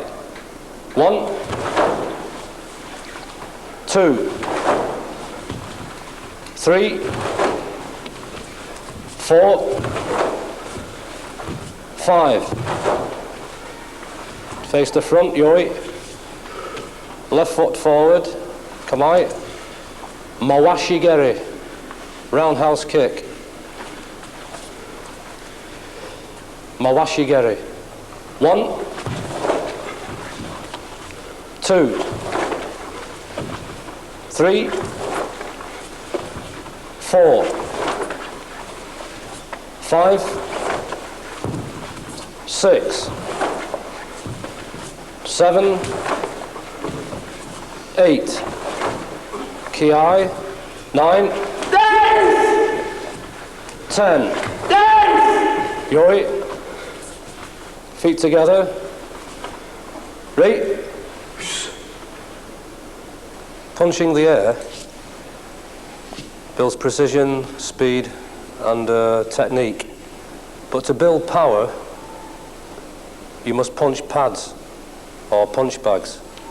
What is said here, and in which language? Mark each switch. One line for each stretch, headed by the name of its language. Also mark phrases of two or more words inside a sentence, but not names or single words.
English: 1, 2, 3, 4, 5. Face the front, yoi. Left foot forward, kamai. Mawashigeri, roundhouse kick. Mawashigeri. 1, 2, 3, 4, 5, 6, 7, 8, Ki, 9, 10. Yoi. Feet together. Right. Punching the air builds precision, speed, and technique. But to build power, you must punch pads or punch bags.